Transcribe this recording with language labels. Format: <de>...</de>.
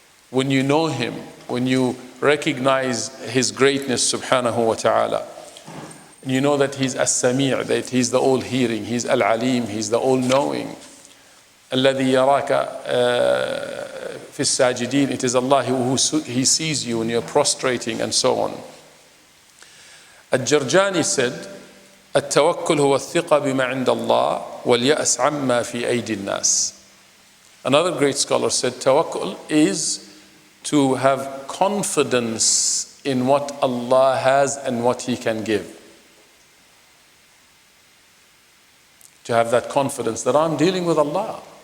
<en>When you know Him, when you recognize His greatness subhanahu wa ta'ala, you know that He's as-sami', that He's the all-hearing, He's al-alim, He's the all-knowing.</en> <ar>الذي يراك في الساجدين.</ar> <en>It is Allah who He sees you when you're prostrating, and so on.</en> <ar>الجرجاني said, التوكل هو الثقة بما عند الله واليأس عما في أيدي الناس.</ar> <en>Another great scholar said, tawakkul is to have confidence in what Allah has and what He can give. To have that confidence that I'm dealing with Allah.</en>